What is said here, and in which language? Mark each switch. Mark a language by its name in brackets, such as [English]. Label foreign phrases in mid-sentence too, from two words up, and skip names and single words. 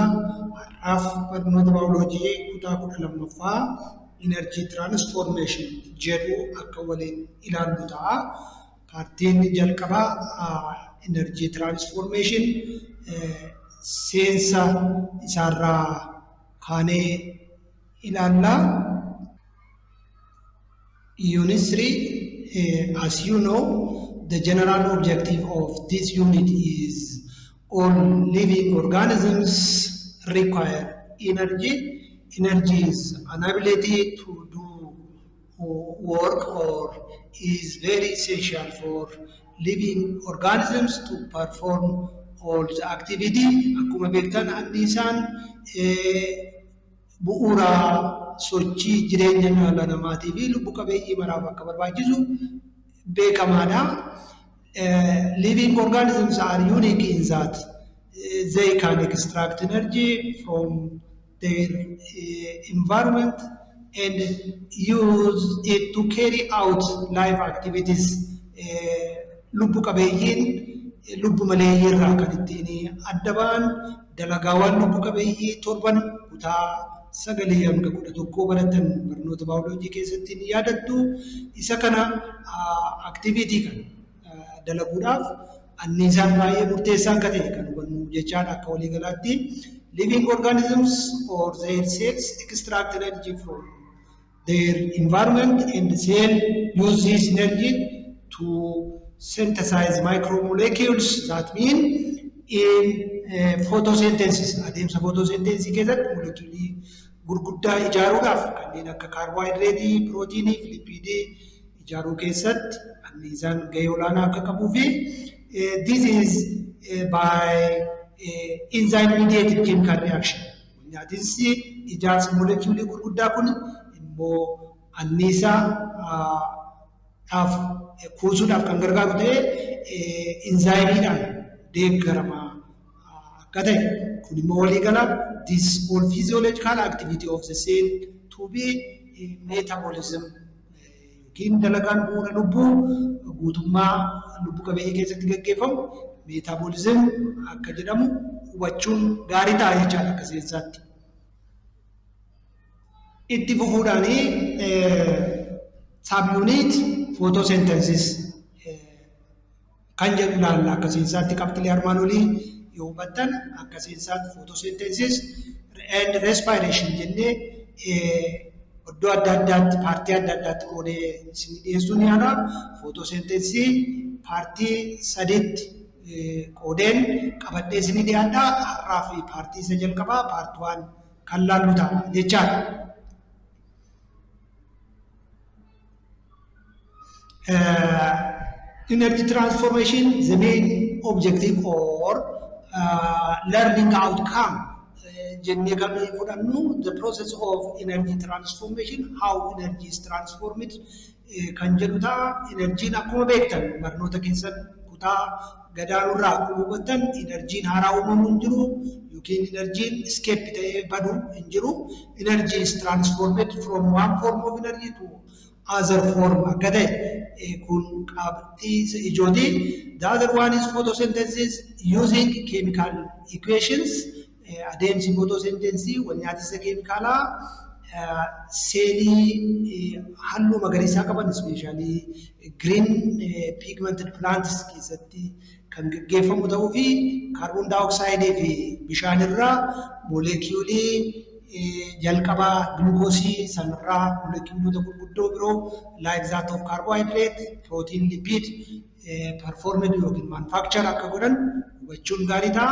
[Oromo] Har'aaf barnoota baayoloojii kutaa 12ffaa [English] energy transformation [Oromo] jedhu akka waliin ilaallu ta'a. Paartiin jalqabaa [English] energy transformation [Oromo] seensa isaarraa kaanee ilaalla. [English] Unit 3, as you know, the general objective of this unit is all living organisms require energy. Energy is an ability to do work or is very essential for living organisms to perform all the activity. [Oromo] Akkuma beektan anniisaan bu'uura sochii jireenya dhala namaatii fi lubbu qabeeyyii maraaf akka barbaachisu beekamaadha. [English] Living organisms are unique in that they can extract energy from their environment and use it to carry out life activities. [Oromo] Lubbu qabeeyyiin lubbu maleeyyii irraa kan ittiin adda ba'an dalagaawwan lubbu qabeeyyii torban kutaa 9-11 baratan barnoota baayoloojii keessatti ni yaadattu. Isa kana activity kan dalaguudhaaf anniisaan baay'ee murteessaa akka ta'e kan hubannu jechaadha akka waliigalaatti. [English] Living organisms or their cells extract energy from their environment and the cell use this energy to synthesize micromolecules. That means in photosynthesis, [Oromo] adeemsa photosynthesis keessatti molecuulii gurguddaa ijaaruudhaaf kanneen akka [English] carbohydrate, protein, lipid [Oromo] ijaaruu keessatti anniisaan gahee olaanaa akka qabuu fi [English] this is by enzyme mediated chemical reaction. [Oromo] Nyaatni ijaarsa molecuulii gurguddaa kun immoo anniisaa kuusuudhaaf kan gargaaru ta'ee enzymiidhaan deeggarama akka ta'e kun immoo waliigala [English] this all physiological activity of the cell to be metabolism [Oromo] yookiin dalagaan bu'uura lubbuu guutummaa lubbu qabeeyyii keessatti gaggeeffamu metabolism akka jedhamu hubachuun gaarii ta'a jechaadha akka seensaatti. Itti fufuudhaanii [English] subunit photosynthesis [Oromo] kan jedhu ilaalla akka seensaatti qabxilee armaan olii yoo hubattan akka seensaatti [English] photosynthesis and respiration [Oromo] jennee iddoo adda addaatti paartii adda addaatti qoodee isin dhiyeessuun yaala. Photosynthesis paartii 3tti qoodeen qabadhee isin dhiyaadha. Har'aa fi paartii isa jalqabaa paartii 1 kan laallu ta'a jechaadha. [English] Energy transformation, the main objective or learning outcome [Oromo] jennee kan fudhannu [English] the process of energy transformation, how energy is transformed [Oromo] kan jedhu ta'a. Enerjiin akkuma beektan barnoota keessan kutaa gadaanurraa akkuma hubattan enerjiin haaraa uumamu hin jiru yookiin enerjiin escape ta'ee badu hin jiru. [English] Energy is transformed from one form of energy to other form [Oromo] akka ta'e kun qabxii ijooti. [English] The other one is photosynthesis using chemical equations. [Oromo] Adeemsi photosynthesis wanyaatisa keemikaalaa seelii halluu magariisaa qaban [English] especially green pigmented plants [Oromo] keessatti kan gaggeeffamu ta'uu fi [English] carbon dioxide [Oromo] fi bishaan irraa molecuulii jalqabaa glukoosii sanirraa molecuulota gurguddoo biroo [English] like that of carbohydrate, protein, lipid performed [Oromo] yookiin manufacture akka godhan hubachuun gaarii ta'a.